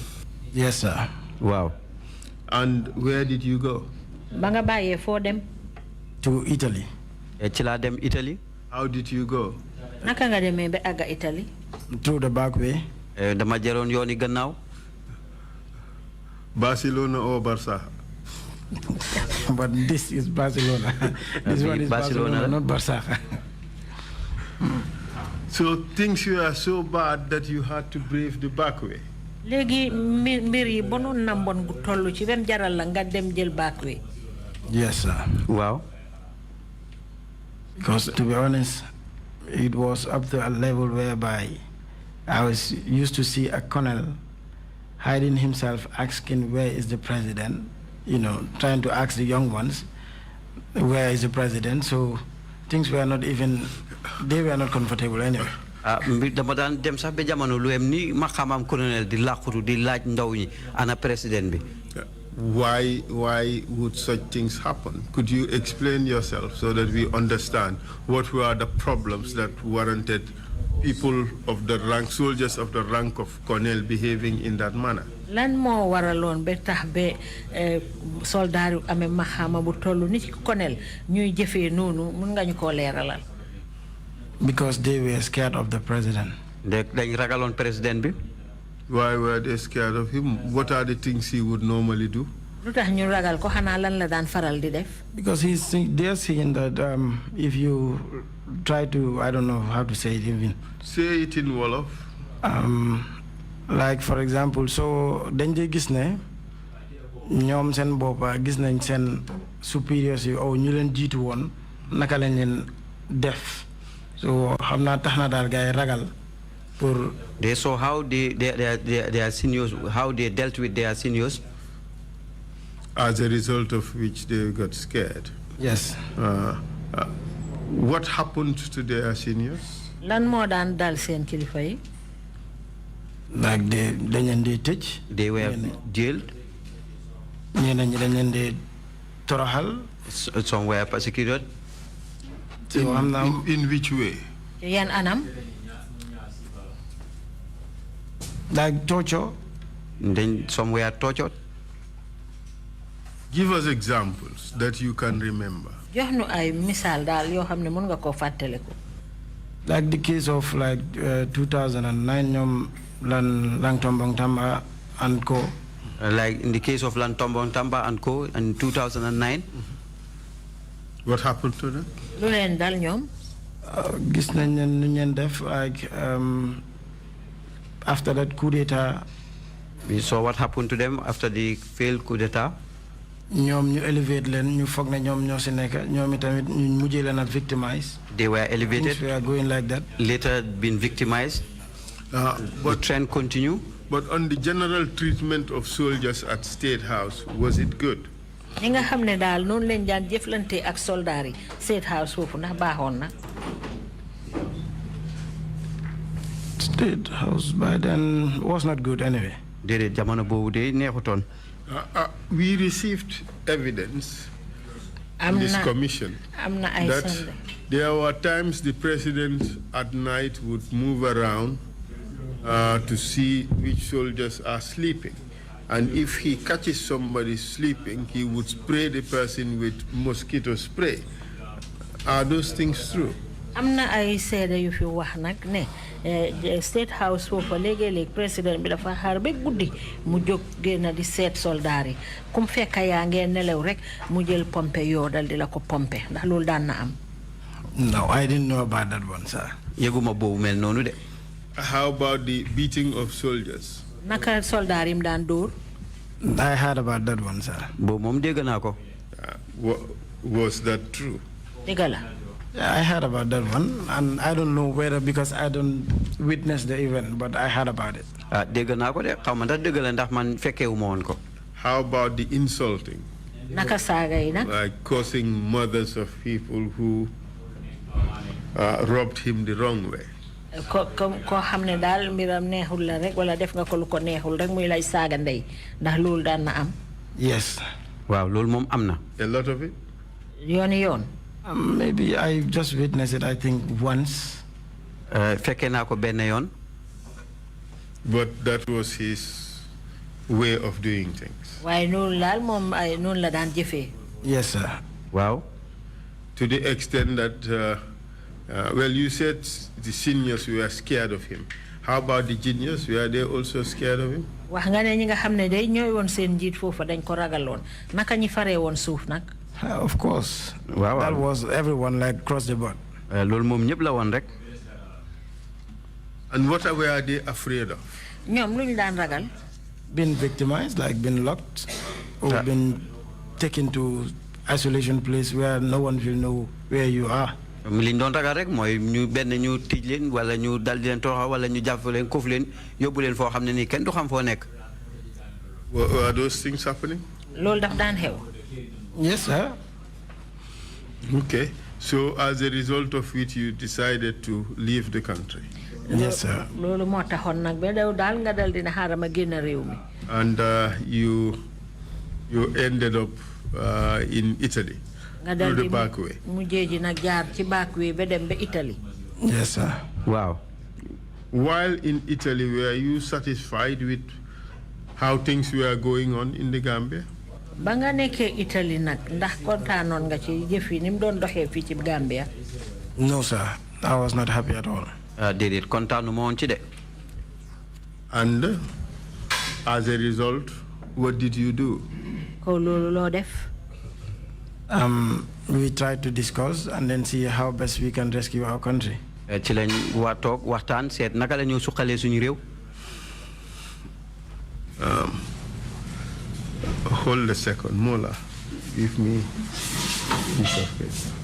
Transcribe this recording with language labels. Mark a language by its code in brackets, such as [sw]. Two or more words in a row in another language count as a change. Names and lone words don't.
[en] Yes, sir. Wow. And where did you go? [wo] ba nga bàyyee foo dem. [en] To Italy. [wo] ci laa dem Italy. [en] How did you go? [wo] naka nga demee ba àgga Italy. [en] Through the back way. [wo] dama jëloon yooni gannaaw. [en] Barcelona or Barça? But this is Barcelona. This one is Barcelona, not Barça. So things were so bad that you had to brave the back way. [wo] léegi mbir yi bonoon na mbon gu toll ci bem jaral la nga dem jël [en] back way. Yes, sir. Wow. Because to be honest, it was up to a level whereby I was used to see a colonel hiding himself, asking where is the president, you know, trying to ask the young ones, where is the president? So things were not even, they were not comfortable anyway. [wo] dama daan dem sax ba jamono lu em ni ma xamam colonel di làqutu di laaj ndaw ñi ana président bi. [en] Why would such things happen? Could you explain yourself so that we understand what were the problems that warranted people of the rank, soldiers of the rank of colonel behaving in that manner? [wo] lan moo waraloon ba tax ba soldaar yu amee maxaama bu toll ni ci colonel ñuy jëfee noonu mun nga ñu koo leeralal. [en] Because they were scared of the president. [wo] dañ ragaloon président bi. [en] Why were they scared of him? What are the things he would normally do? [wo] lu tax ñu ragal ko xanaa lan la daan faral di def. [en] Because they're saying that if you try to, I don't know how to say it even. Say it in Wolof. Like for example, [wo] so dañ dee gis ne ñoom seen boppa gis nañ seen supérieurs yi aw ñu leen jiitu woon naka lañ leen def. So xam naa tax na daal gars yi ragal pour. [en] They saw how their seniors, how they dealt with their seniors. as a result of which they got scared. Yes. What happened to their seniors? [wo] Lan mo daan dal seen kilifa yi? [en] Like they were jailed. Some were persecuted. In which way? [wo] Yan anam? [en] Like torture. Then some were tortured. Give us examples that you can remember. [wo] Jox nu ay misal daal yoo xam ne mën nga koo fàttaliku. [en] Like the case of 2009 ñoom Lang Tombong Tamba and Co. Like in the case of Lang Tombong Tamba and Co. in 2009. What happened to them? [wo] Lu leen dal ñoom? Gis nañ leen nu ñeen def [en] like after that coup d'etat. We saw what happened to them after the failed coup d'etat. [wo] ñoom ñu elevate leen ñu foog ne ñoom ñoo si nekk ñoom itamit ñu mujjee leen a victimize. [en] They were elevated. Things were going like that. Later been victimized. The trend continue. But on the general treatment of soldiers at State House, was it good? [wo] ñi nga xam ne daal noonu leen daan jëflante ak soldaar yi State House foofu ndax baaxoon na. [en] State House by then was not good anyway. [wo] Déedéet jamono boobu de neexutoon. [en] We received evidence in this commission that there were times the president at night would move around to see which soldiers are sleeping. And if he catches somebody sleeping, he would spray the person with mosquito spray. Are those things true? [wo] Amna ay seede yu fi wax nag ne State House foofu léegi-léegi président bi dafa xaar ba guddi mu jóg génn di seet soldaar yi kum fekka yaa ngeen nelaw rek mu jël pompe yoo dal di la ko pompe ndax loolu daan na am. [en] No, I didn't know about that one, sir. [wo] Yeguma boobu mel noonu de. [en] How about the beating of soldiers? [wo] Naka soldaar yi mu daan dóor. [en] I heard about that one, sir. [wo] Boobu moom dégg naa ko. [en] Was that true? [wo] Dégg la. [en] Yeah, I heard about that one, and I don't know whether because I don't witness the event, but I heard about it. [wo] Dégg naa ko de xaw ma ndax dëgg la ndax man fekkewu ma woon ko. [en] How about the insulting? [wo] Naka saaga yi nag. [en] Like causing mothers of people who robbed him the wrong way. [wo] Ko xam ne daal mbiram neexul la rek wala def nga ko lu ko neexul rek muy lay saaga ndey ndax loolu daan na am. [en] Yes. [wo] Waaw loolu moom am na. [en] A lot of it? [wo] Yooni yoon. [en] Maybe I just witnessed it, I think, once. [wo] Fekke naa ko benn yoon. [en] But that was his way of doing things. [wo] Waaye noonu laal moom ay noonu la daan jëfee. [en] Yes, sir. Wow. To the extent that, well, you said the seniors were scared of him. How about the juniors? Were they also scared of him? [wo] Wax nga ne ñi nga xam ne day ñooy woon seen njiit foofu dañ ko ragaloon naka ñi faree woon suuf nag. [en] Of course. Wow. That was everyone like across the board. [wo] Loolu moom ñëpp la woon rek. [en] And what were they afraid of? [wo] ñoom lu ñu daan ragal. [en] Being victimized, like being locked, or being taken to isolation place where no one will know where you are. [wo] Li ñu doon ragal rek mooy ñu benn ñu tij leen wala ñu dal di leen toroxal wala ñu jàpp leen koof leen yóbbu leen foo xam ne nii kenn du xam foo nekk. [en] Were those things happening? [wo] Loolu daf daan xew. [en] Yes, sir. Okay. So as a result of which you decided to leave the country? Yes, sir. [wo] Loolu moo taxoon nag ba daw daal nga dal dina xaaral ma génn réew mi. [en] And you ended up in Italy through the back way. [wo] Mujjee ji nag jaar ci [en] back way [wo] ba dem ba Italy. [en] Yes, sir. Wow. While in Italy, were you satisfied with how things were going on in the Gambia? [wo] Ba nga nekkee Italy nag ndax kontaanoon nga ci jëf yi ni mu doon doxee fii ci Gambia. [en] No, sir. I was not happy at all. [wo] Déedéet kontaanu ma woon ci de. [en] And as a result, what did you do? [wo] Ko loolu loo def. [en] We tried to discuss and then see how best we can rescue our country. [wo] Ci lañ waa toog waxtaan seet naka la ñu suqalee suñu réew. [en] Hold a second, Mola. Give me a piece of paper.